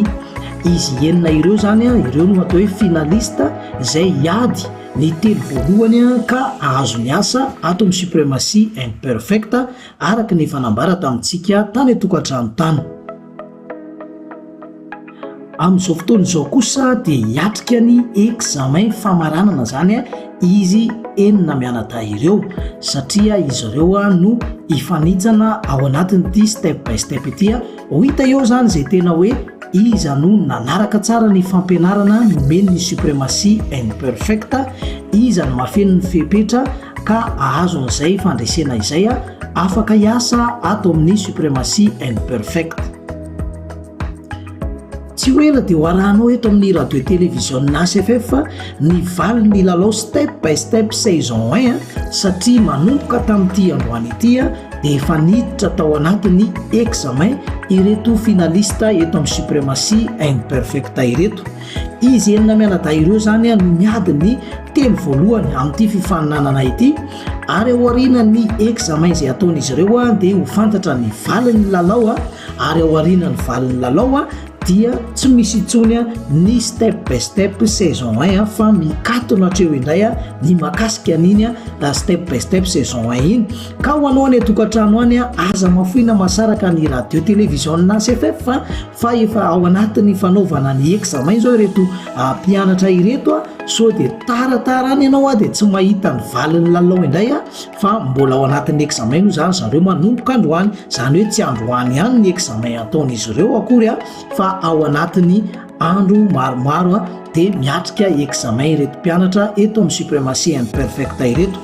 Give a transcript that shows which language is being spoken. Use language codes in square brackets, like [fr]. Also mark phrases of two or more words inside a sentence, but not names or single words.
[mg] Izy enina ireo zany ireo no atao hoe finalista izay iady ny telo voalohany ka ahazo ny asa ato amin'ny supremacie imperfect araka ny fanambara tamintsika tany atokantrano tany. Amin'izao fotoana izao kosa dia hiatrika ny examen famaranana zany izy enina mianadahy ireo satria izy ireo no ifanitsana ao anatin'ity step by step ity ho hita eo zany izay tena hoe iza no nanaraka tsara ny fampianarana nomeny ny supremacie imperfect iza no mafeny ny fepetra ka ahazo an'izay fandresena izay afaka hiasa ato amin'ny supremacie imperfect. Tsy hoela dia hoarahanao eto amin'ny radio televisionna ACFF ny valiny lalao step by step saison 1 satria manomboka tamin'ity androany ity dia efa niditra tao anatin'ny examen ireto finalista eto amin'ny supremacie imperfect ireto. Izy enina mianadahy ireo zany no miady ny telo voalohany amin'ity fifaninanana ity ary ao aorian'ny examen izay ataon'izy ireo dia ho fantatra ny valiny lalao ary ao aorian'ny valiny lalao dia tsy misy itsony ny step by step saison 1 fa mikatona hatreo indray ny makasika an'iny step by step saison 1 iny. Ka ho anao any tokantrano any aza mafoina masaraka ny radio télévision na CFF fa efa ao anatin'ny fanaovana ny examen zao ireto mpianatra ireto so de taratara any ianao de tsy mahita ny valiny lalao indray fa mbola ao anatin'ny examen no zany zareo manomboka androany, zany hoe tsy androany ihany ny examen ataon'izy ireo akory fa ao anatin'ny andro maromaro de miatrika examen ireto mpianatra eto amin'ny suprématie imperfecta ireto.